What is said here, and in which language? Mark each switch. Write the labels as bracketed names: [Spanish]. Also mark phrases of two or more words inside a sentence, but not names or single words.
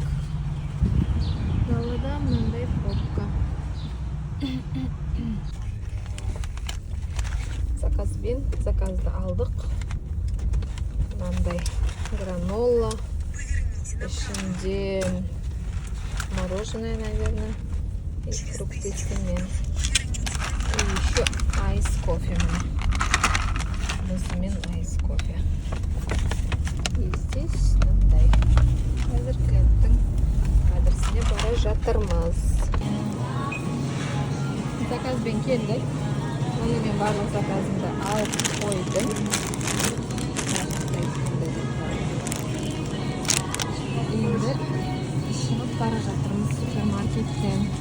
[Kazakh] Далада мынандай пробка. Заказды алдық. Мынандай гранола. [Russian] Ішінде мороженое, наверное, и фрукты семен. И еще айс-кофе. Мусымен айс-кофе. И здесь мындай. [Kazakh] Қазір клиенттің адресіне бара жатырмыз. Заказбен келдік. Оны мен барлық заказымды алып қойдым. Енді шығып бара жатырмыз супермаркеттен.